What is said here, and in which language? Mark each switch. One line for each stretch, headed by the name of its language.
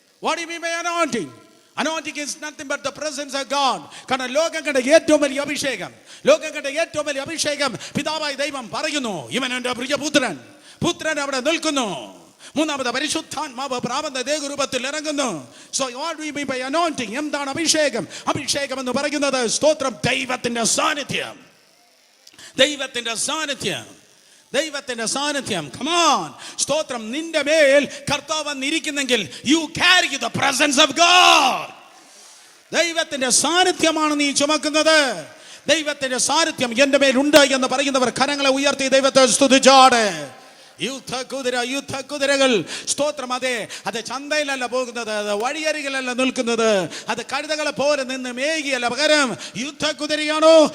English: What do you mean by anointing? Anointing is nothing but the presence of God.
Malayalam: കാരണം ലോകം കണ്ട ഏറ്റവും വലിയ അഭിഷേകം, ലോകം കണ്ട ഏറ്റവും വലിയ അഭിഷേകം പിതാവായ ദൈവം പറയുന്നു, ഇവൻ എൻ്റെ പ്രിയപുത്രൻ. പുത്രൻ അവിടെ നിൽക്കുന്നു. മൂന്നാമത് പരിശുദ്ധാത്മാവ് പ്രാപഞ്ച ദേഹരൂപത്തിൽ ഇറങ്ങുന്നു.
English: So what do we mean by anointing?
Malayalam: എന്താണ് അഭിഷേകം? അഭിഷേകം എന്ന് പറയുന്നത് സ്തോത്രം ദൈവത്തിന്റെ സാന്നിധ്യം. ദൈവത്തിന്റെ സാന്നിധ്യം. ദൈവത്തിന്റെ സാന്നിധ്യം.
English: Come on.
Malayalam: സ്തോത്രം. നിന്റെ മേൽ കർത്താവ് വന്നിരിക്കുന്നെങ്കിൽ
English: you carry the presence of God.
Malayalam: ദൈവത്തിന്റെ സാന്നിധ്യമാണ് നീ ചുമക്കുന്നത്. ദൈവത്തിന്റെ സാന്നിധ്യം എൻ്റെ മേലുണ്ട് എന്ന് പറയുന്നവർ കരങ്ങളെ ഉയർത്തി ദൈവത്തെ സ്തുതിച്ചാട്. യുദ്ധക്കുതിരകൾ സ്തോത്രം. അതെ, അത് ചന്തയിലല്ല പോകുന്നത്, അത് വഴിയരികിലല്ല നിൽക്കുന്നത്, അത് കഴുതകളെ പോലെ നിന്ന് മേകിയല്ല, പകരം യുദ്ധക്കുതിരയാണോ?